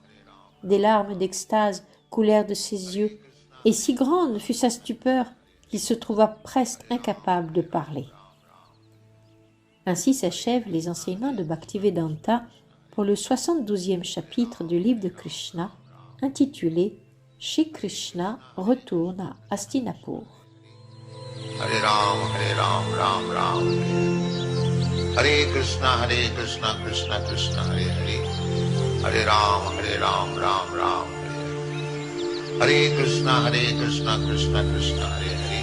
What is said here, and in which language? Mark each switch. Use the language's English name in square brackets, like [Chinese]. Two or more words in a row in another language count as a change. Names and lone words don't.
[French] Des larmes d'extase coulèrent de ses yeux, et si grande fut sa stupeur qu'il se trouva presque incapable de parler. Ainsi s'achèvent les enseignements de Bhaktivedanta pour le 72e chapitre du livre de Krishna, intitulé Shri Krishna retourne à Hastinapur. [Sanskrit] Hare Ram, Ram Ram. Hare Krishna, Krishna Krishna, Hare Hare. Hare Ram, Ram Ram. Hare Krishna, Krishna Krishna, Hare Hare.